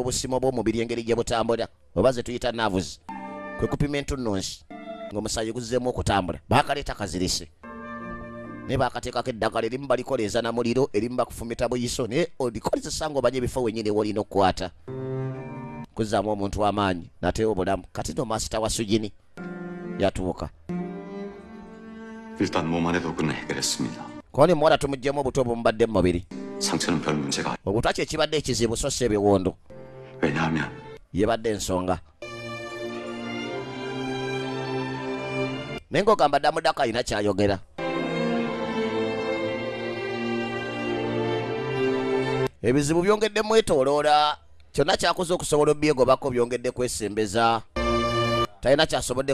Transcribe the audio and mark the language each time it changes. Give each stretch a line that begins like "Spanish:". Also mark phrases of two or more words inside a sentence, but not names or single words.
Ganda: obusimu bw'omubiri engeri gye butambula oba ze tuyita nerves kwe kupima entunnunsi ng'omusaayi guzzeemu okutambula baakaleeta kazirise naye baakateekako eddagala erimu balikoleeza na muliro erimu bakufumita buyiso naye olikozesa ng'omanya ebifo wennyini wolina okukwata kuzzaamu omuntu w'amaanyi nateewo obulamu kati no maasita wa Sujini yatuuka
Korean: 일단 몸 안의 독은 해결했습니다.
Ganda: koni muwala tumuggyemu obuto obumubadde mu mubiri
Korean: 상처는 별 문제가
Ganda: obutwa kye kibadde ekizibu so si ebiwondo
Korean: 왜냐하면
Ganda: yebadde ensonga naye ng'ogamba Damu Daka alina kyayogera ebizibu byongedde mwetooloola kyonna kyakoze okusobola obyegobako byongedde kwesembeza talina kyasobodde